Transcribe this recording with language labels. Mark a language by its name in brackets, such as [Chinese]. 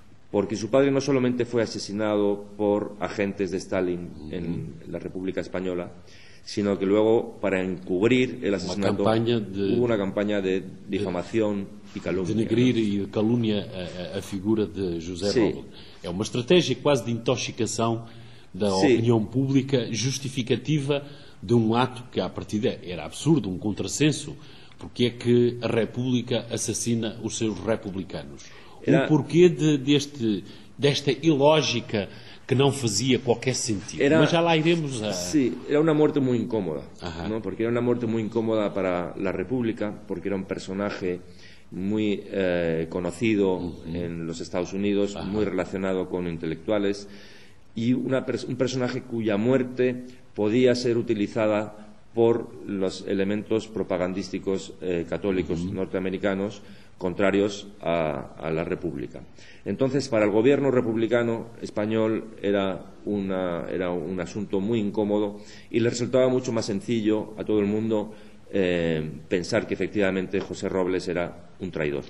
[Spanish] Porque su padre no solamente fue asesinado por agentes de Stalin en la República Española, sino que luego, para encubrir el asesinato, hubo una campaña de difamación y calumnia. Denegrir, ¿no?, y de calumnia a figura de José Robles. [Portuguese] É uma estratégia quase de intoxicação da opinião pública, justificativa de um ato que à partida era absurdo, um contrassenso. Porque é que a República assassina os seus republicanos? Era... O porquê desta ilógica que não fazia qualquer sentido? Era... Mas já lá iremos a... Sim, era uma morte muito incómoda. Não? Porque era uma morte muito incómoda para a República, porque era um personagem muito conhecido nos Estados Unidos, muito relacionado com intelectuales, e um personagem [Spanish] cuya morte podia ser utilizada por los elementos propagandísticos católicos norteamericanos contrarios a la República. Entonces, para el gobierno republicano español era un asunto muy incómodo y le resultaba mucho más sencillo a todo el mundo pensar que efectivamente José Robles era un traidor.